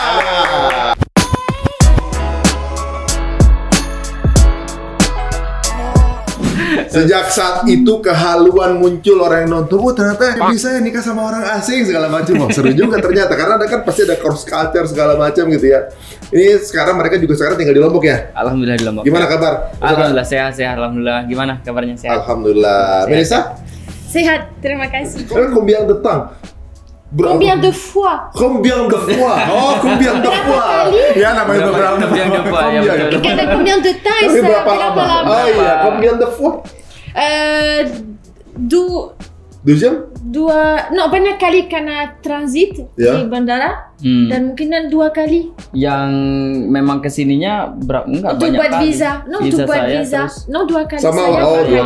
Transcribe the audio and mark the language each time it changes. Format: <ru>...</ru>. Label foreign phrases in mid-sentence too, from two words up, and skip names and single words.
<id>Sejak saat itu kehaluan muncul orang yang nonton, oh ternyata bisa ya nikah sama orang asing segala macam. Oh, seru juga ternyata karena ada kan pasti ada</id> <en>cross culture</en> <id>segala macam gitu ya. Ini sekarang mereka juga sekarang tinggal di Lombok ya? Alhamdulillah di Lombok. Gimana kabar? Alhamdulillah sehat. Alhamdulillah. Gimana kabarnya sehat? Alhamdulillah. Melisa? Sehat, terima kasih.</id> <fr>Combien de temps? Combien de fois? Combien de fois? Oh, combien de fois?</fr> <id>Ya namanya beberapa.</id> <fr>Combien de fois,</fr> <id>ya betul.</id> <fr>Karena combien de temps?</fr> <id>Tapi berapa lama? Oh iya,</id> <fr>combien de fois?</fr> <id>Banyak kali karena transit Ya. di bandara dan mungkin 2 kali. Yang memang kesininya enggak Untuk banyak buat kali. visa, untuk buat saya, visa, terus- 2 kali Sama saya. oh 2 yang</id>